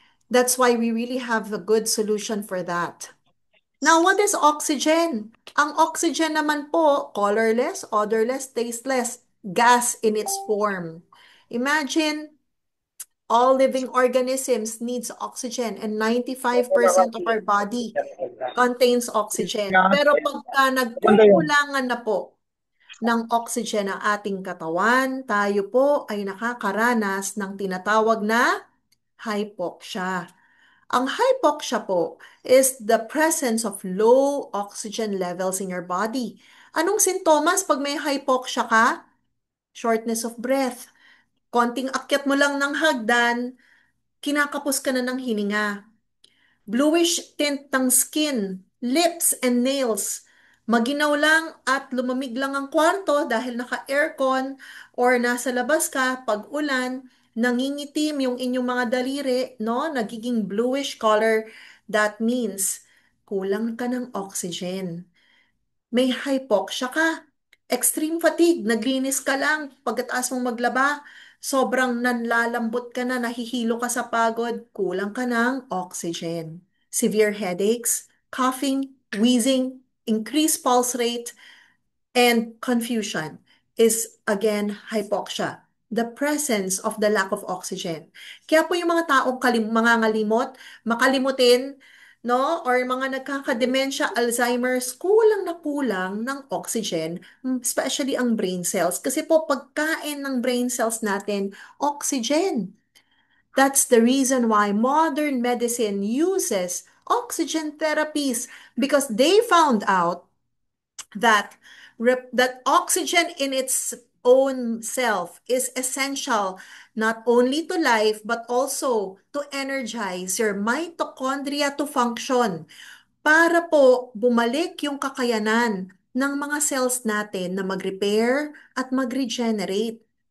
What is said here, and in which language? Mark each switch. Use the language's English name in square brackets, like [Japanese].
[English] That's why we really have a good solution for that. Now, what is oxygen? [Filipino] Ang oxygen naman po, [English] colorless, odorless, tasteless, gas in its form. Imagine all living organisms needs oxygen and 95% of our body contains oxygen. [Filipino] Pero pagka Maganda yun. nagkukulangan na po ng oxygen ang ating katawan, tayo po ay nakakaranas ng tinatawag na hypoxia. Ang hypoxia po [English] is the presence of low oxygen levels in your body. [Filipino] Anong sintomas pag may hypoxia ka? [English] Shortness of breath. [Filipino] Konting akyat mo lang ng hagdan, kinakapos ka na ng hininga. [English] Bluish tint ng skin, lips and nails. [Filipino] Maginaw lang at lumamig lang ang kwarto dahil naka-aircon or nasa labas ka pag ulan, nangingitim yung inyong mga daliri, no? Nagiging bluish color. [English] That means [Filipino] kulang ka ng oxygen. May hypoxia ka. [English] Extreme fatigue, [Filipino] naglinis ka lang pagkatapos mong maglaba. Sobrang nanlalambot ka na, nahihilo ka sa pagod, kulang ka ng oxygen. [English] Severe headaches, coughing, wheezing, increased pulse rate, and confusion is again hypoxia. The presence of the lack of oxygen. [Filipino] Kaya po yung mga taong mangangalimot, makalimutin, no? Or mga nagkakademensya, Alzheimer's, kulang na kulang ng oxygen, especially ang brain cells. Kasi po pagkain ng brain cells natin, oxygen. [English] That's the reason why modern medicine uses oxygen therapies because they found out that that oxygen in its own self is essential not only to life but also to energize your mitochondria to function [Filipino] para po bumalik yung kakayanan ng mga cells natin na mag-repair at mag-regenerate.